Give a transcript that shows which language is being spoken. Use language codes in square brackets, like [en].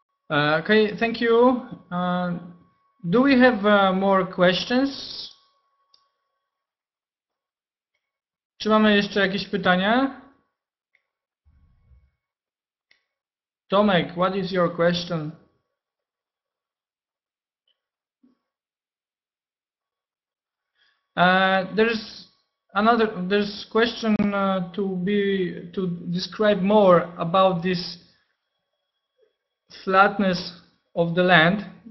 [en] Okay, thank you. Do we have more questions? [pl] Czy mamy jeszcze jakieś pytania? [en] Tomek, what is your question? There's question to describe more about this flatness of the land.